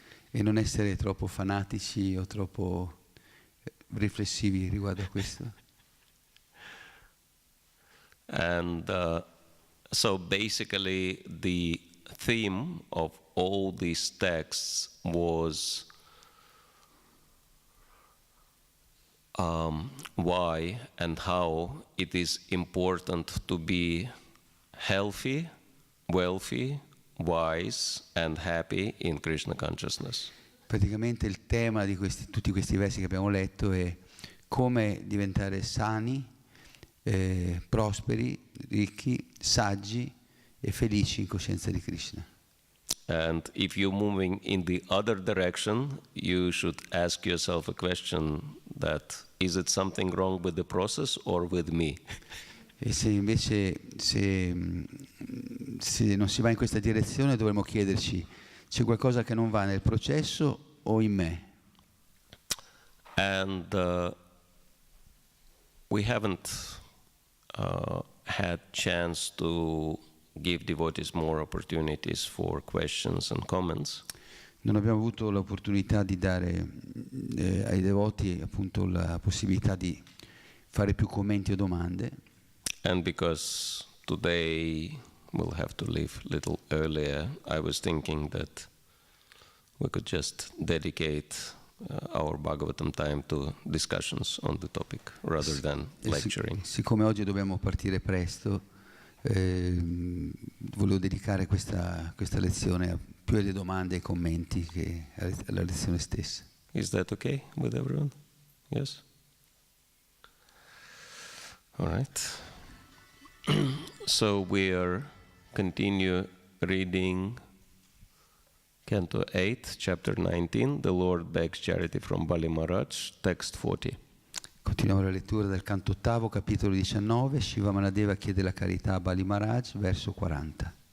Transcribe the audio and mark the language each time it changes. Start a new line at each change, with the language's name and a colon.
Italian: E non essere troppo fanatici o troppo riflessivi riguardo a questo.
English: And so basically the theme of all these texts was why and how it is important to be healthy, wealthy, wise and happy in Krishna consciousness.
Italian: Praticamente il tema di tutti questi versi che abbiamo letto è come diventare sani, prosperi, ricchi, saggi e felici in coscienza di Krishna.
English: And if you're moving in the other direction, you should ask yourself a question that is it something wrong with the process or with me?
Italian: E se invece se non si va in questa direzione dovremmo chiederci c'è qualcosa che non va nel processo o in me.
English: And we haven't had chance to give devotees more opportunities for questions and comments.
Italian: Non abbiamo avuto l'opportunità di dare ai devoti appunto la possibilità di fare più commenti o domande.
English: And because today we'll have to leave a little earlier, I was thinking that we could just dedicate our Bhagavatam time to discussions on the topic rather than lecturing.
Italian: Siccome oggi dobbiamo partire presto, volevo dedicare questa lezione più alle domande e ai commenti che alla lezione stessa.
English: Is that okay with everyone? Yes? All right. So we are continue reading Canto 8, chapter 19, The Lord begs charity from Bali Maharaj, text 40.
Italian: Continuiamo la lettura del canto ottavo, capitolo 19, Shiva Manadeva chiede la carità a Bali Maharaj, verso 40.